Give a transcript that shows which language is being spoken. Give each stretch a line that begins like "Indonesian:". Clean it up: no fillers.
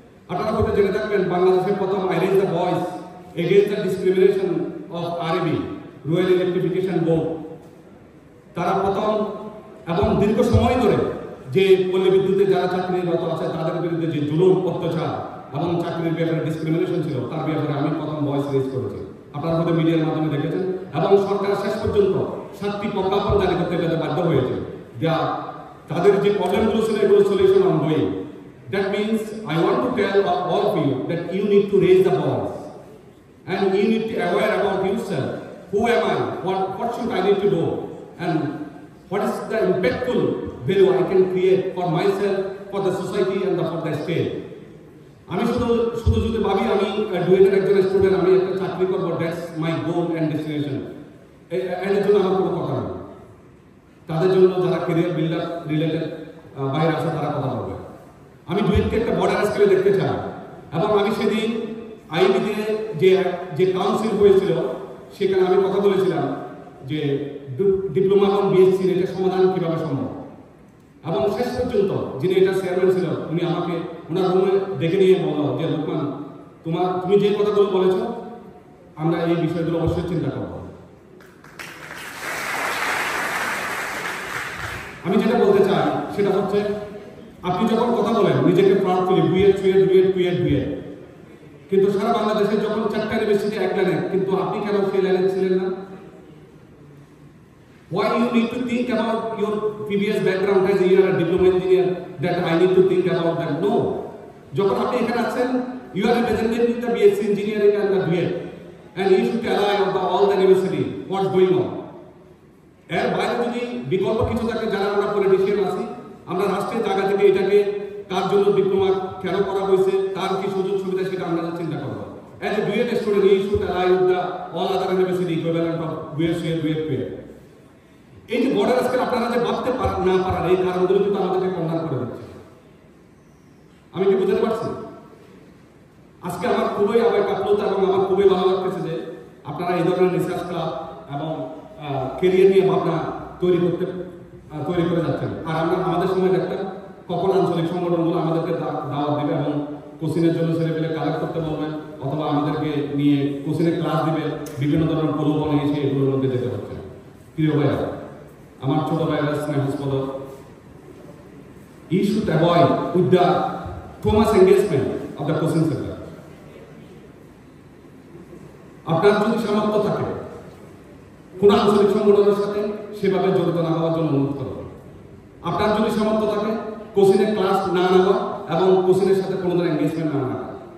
Bangla: আপনারা হয়তো জেনে থাকবেন বাংলাদেশের প্রথম I raise the voice against the discrimination of আরবি রুরাল ইলেকট্রিফিকেশন বোর্ড, তারা প্রথম এবং দীর্ঘ সময় ধরে যে পল্লী বিদ্যুতে যারা চাকরিরত আছে তাদের বিরুদ্ধে যে জুলুম অত্যাচার এবং চাকরির ব্যাপারে ডিসক্রিমিনেশন ছিল তার ব্যাপারে আমি প্রথম ভয়েস রেজ করেছি। আপনারা হয়তো মিডিয়ার মাধ্যমে দেখেছেন এবং সরকার শেষ পর্যন্ত 7টি প্রজ্ঞাপন জারি করতে বাধ্য হয়েছে। তাদের যে প্রবলেমগুলো ছিল এগুলো
English: Solution ongoing. That means I want to tell all of you that you need to raise the voice and you need to aware about yourself. Who am I? What should I need to do? And what is the impactful value I can create for myself, for the society and for the state?
Bangla: আমি শুধু যদি ভাবি আমি ডুয়েটের একজন student, আমি একটা চাকরি করবো,
English: that's my goal and destination,
Bangla: এর জন্য আমার কোনো কথা নেই। তাদের জন্য যারা ক্যারিয়ার বিল্ডার রিলেটেড বাইরে আসে তারা কথা বলবে। আমি ডুয়েটকে একটা বর্ডার স্কেলে দেখতে চাই এবং আমি সেদিন আইবিতে যে কাউন্সিল হয়েছিল সেখানে আমি কথা বলেছিলাম যে ডিপ্লোমা এবং বিএসসির এটা সমাধান কিভাবে সম্ভব। এবং শেষ পর্যন্ত যিনি এটা চেয়ারম্যান ছিল উনি আমাকে ওনার রুমে ডেকে নিয়ে বলল যে লোকমান, তুমি যে কথাগুলো বলেছ আমরা এই বিষয়গুলো অবশ্যই চিন্তা করব। আমি যেটা বলতে চাই সেটা হচ্ছে আপনি যখন কথা বলেন নিজেকে প্রাউড ফিল ডুয়েট, কিন্তু সারা বাংলাদেশে যখন 4টা ইউনিভার্সিটি এক লাইনে, কিন্তু আপনি কেন সেই লাইনে ছিলেন না?
English: Why you need to think about your previous background as you are a diploma engineer that I need to think about that? No.
Bangla: যখন আপনি এখানে আছেন,
English: you are representing the BSc engineering and the BEd, and you should tell all the university what's going on.
Bangla: এর বাইরে যদি বিকল্প কিছু থাকে, যারা আমরা পলিটিশিয়ান আছি, আমরা রাষ্ট্রের জায়গা থেকে এটাকে কার জন্য ডিপ্লোমা কেন করা হয়েছে, তার কি সুযোগ সুবিধা, সেটা আমরা চিন্তা করব।
English: As a BEd student, you should ally with the all other university equivalent of BSc and BEd.
Bangla: এই যে বর্ডার আজকে আপনারা যে ভাবতে না পারার এই কারণগুলো কিন্তু আমাদেরকে কন্ডার করে দিচ্ছে। আমি কি বুঝতে পারছি? আজকে আমার খুবই আবেগ আপ্লুত এবং আমার খুবই ভালো লাগতেছে যে আপনারা এই ধরনের রিসার্চ ক্লাব এবং কেরিয়ার নিয়ে ভাবনা তৈরি করে যাচ্ছেন। আর আমরা আমাদের সময় দেখতাম কখন আঞ্চলিক সংগঠনগুলো আমাদেরকে দাওয়াত দিবে এবং কোচিংয়ের জন্য ছেলেপেলে কালেক্ট করতে বলবে, অথবা আমাদেরকে নিয়ে কোচিংয়ে ক্লাস দিবে, বিভিন্ন ধরনের প্রলোভনে এসে এগুলোর মধ্যে যেতে হচ্ছে। প্রিয় ভাইয়া, আমার ছোট ভাইরা স্নেহাস্পদ,
English: you should avoid with the too much engagement of the coaching center.
Bangla: আপনার যদি সামর্থ্য থাকে কোন আঞ্চলিক সংগঠনের সাথে সেভাবে জড়িত না হওয়ার জন্য অনুরোধ করব। আপনার যদি সামর্থ্য থাকে কোচিংয়ে ক্লাস না নেওয়া এবং কোচিংয়ের সাথে কোনো ধরনের এঙ্গেজমেন্ট না রাখা।